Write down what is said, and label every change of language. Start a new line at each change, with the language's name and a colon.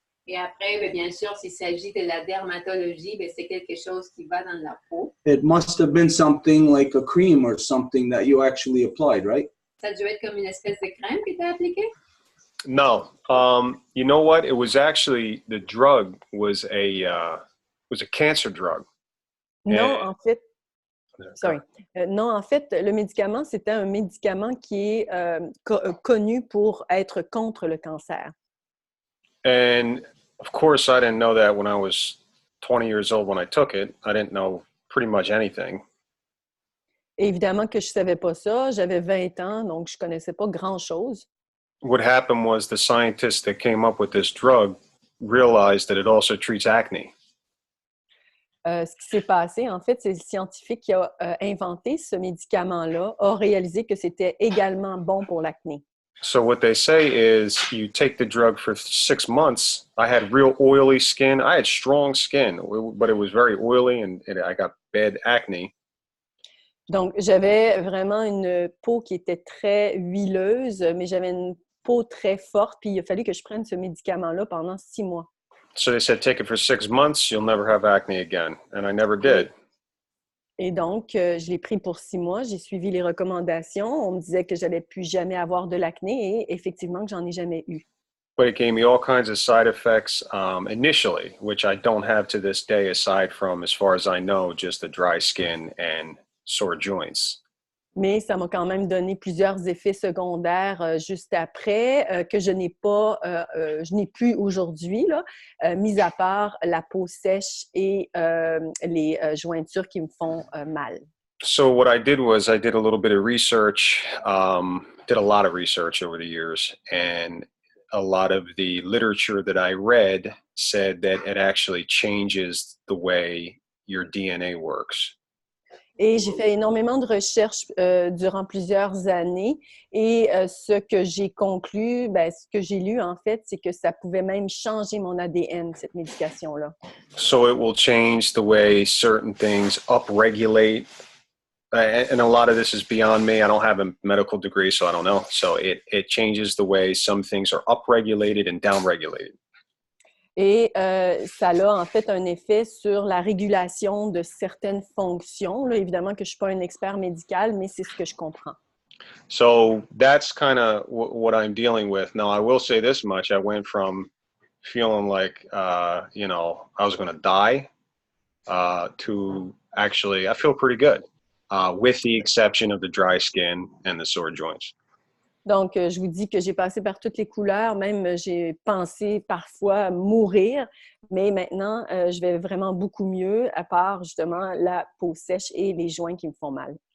French: Et après, bien sûr, s'il s'agit de la dermatologie, c'est quelque chose qui va dans la peau.
English: It must have been something like a cream or something that you actually applied, right?
French: Ça doit être comme une espèce de crème que tu as appliquée?
English: No, you know what? It was actually the drug was a cancer drug.
French: Non, en fait, sorry. Non, en fait, le médicament, c'était un médicament qui est connu pour être contre le cancer.
English: And of course, I didn't know that when I was 20 years old when I took it. I didn't know pretty much anything.
French: Et évidemment que je ne savais pas ça. J'avais 20 ans, donc je ne connaissais pas grand-chose.
English: What happened was the scientists that came up with this drug realized that it also treats acne.
French: Ce qui s'est passé, en fait, c'est le scientifique qui a inventé ce médicament-là, a réalisé que c'était également bon pour l'acné.
English: So what they say is you take the drug for 6 months. I had real oily skin. I had strong skin, but it was very oily and I got bad acne.
French: Donc, j'avais vraiment une peau qui était très huileuse, mais j'avais une peau très forte, puis il a fallu que je prenne ce médicament-là pendant 6 mois.
English: So they said, take it for 6 months, you'll never have acne again. And I never did.
French: Et donc, je l'ai pris pour 6 mois. J'ai suivi les recommandations. On me disait que je n'allais plus jamais avoir de l'acné et effectivement que j'en ai jamais eu.
English: But it gave me all kinds of side effects initially, which I don't have to this day, aside from, as far as I know, just the dry skin and sore joints.
French: Mais ça m'a quand même donné plusieurs effets secondaires juste après que je n'ai plus aujourd'hui, mis à part la peau sèche et les jointures qui me font mal.
English: So what I did was I did a little bit of research, did a lot of research over the years, and a lot of the literature that I read said that it actually changes the way your DNA works.
French: Et j'ai fait énormément de recherches durant plusieurs années et ce que j'ai conclu, ce que j'ai lu en fait, c'est que ça pouvait même changer mon ADN, cette médication-là.
English: So it will change the way certain things upregulate, and a lot of this is beyond me. I don't have a medical degree, so I don't know. So it changes the way some things are upregulated and downregulated.
French: Et ça a en fait un effet sur la régulation de certaines fonctions. Là, évidemment que je ne suis pas un expert médical, mais c'est ce que je comprends.
English: So that's kind of what I'm dealing with. Now, I will say this much. I went from feeling like, you know, I was going to die, to actually, I feel pretty good, with the exception of the dry skin and the sore joints.
French: Donc, je vous dis que j'ai passé par toutes les couleurs, même j'ai pensé parfois mourir, mais maintenant, je vais vraiment beaucoup mieux, à part justement la peau sèche et les joints qui me font mal.